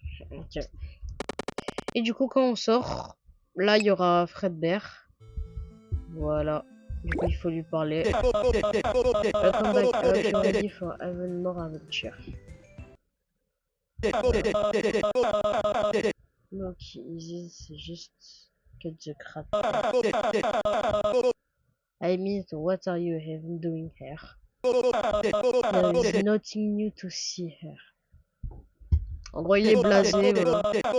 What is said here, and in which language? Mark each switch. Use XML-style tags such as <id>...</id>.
<fr>Ok. Et du coup, quand on sort, là, il y aura Fredbear. Voilà. Du coup, il faut lui parler.</fr> <en>Welcome back, ready for even more adventure.</en> <fr>Donc,</fr> <en>easy,</en> <fr>c'est juste</fr> <en>cut the crap. I mean, what are you even doing here? There is nothing new to see here.</en> <fr>En gros, il est blasé, voilà.</fr>